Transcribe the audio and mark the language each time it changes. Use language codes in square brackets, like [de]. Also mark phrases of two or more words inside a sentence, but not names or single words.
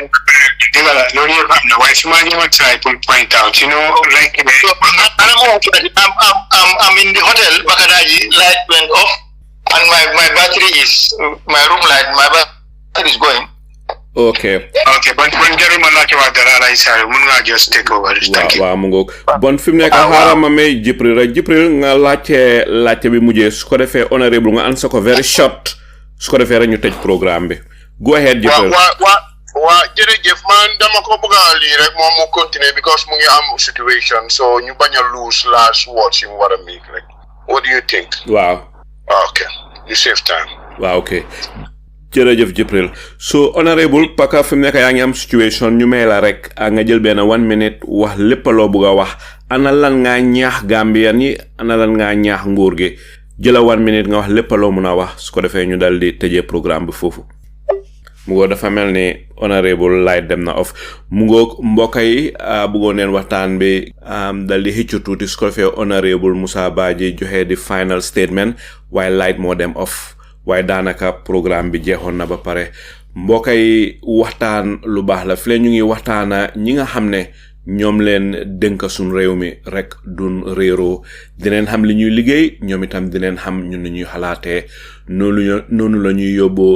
[en] Why somebody will try to point out, you know, like so I'm in the hotel, Bakadaji, light went off, and my battery is my room light, my battery is going. Okay, but when Jeremy like about the I say, Munga just take over. Thank you. [wo] Waaw mu ngoog bon fi mu nekk xaaral ma may Jibril nga laajte bi mujjee su ko defee honorable nga answer ko [en] very short [wo] su ko defee rek ñu tëj programme bi. [en] Go ahead, Jibril. [wo] Waa jërëjëf man dama ko bëgg a lii rek moom mu continue because mu ngi am situation so ñu bañ a lose [en] last words [wo] yu mu war a make rek. [en] What do you think? [wo] Waaw. [en] Okay, you save time. [wo] Waaw, okay. Jërëjëf Jibril. So honorable paka fi mu nekk yaa ngi am situation ñu may la rek nga jël benn 1 minute wax lépp loo bëgg a wax ana lan ngaa ñaax Gambian yi ana lan ngaa ñaax nguur gi jëla 1 minute nga wax lépp loo mën a wax su ko defee ñu dal di tëjee programme bi foofu. mu ngoo dafa mel ni honorable light dem na off mu ngoo mbokk yi bëggoon neen waxtaan bi dal di xëccu tuuti su ko defee honorable Musa Badjie joxe di [en] final statement [wo] waaye light moo dem off waaye daanaka programme bi jeexoon na ba pare mbokk yi waxtaan lu baax la fi ñu ngi waxtaana ñi nga xam ne ñoom leen dénk suñ réew mi rek dun réeroo dineen xam li ñuy liggéey ñoom itam dineen xam ñun ni ñuy xalaatee noonu la ñuy yóbboo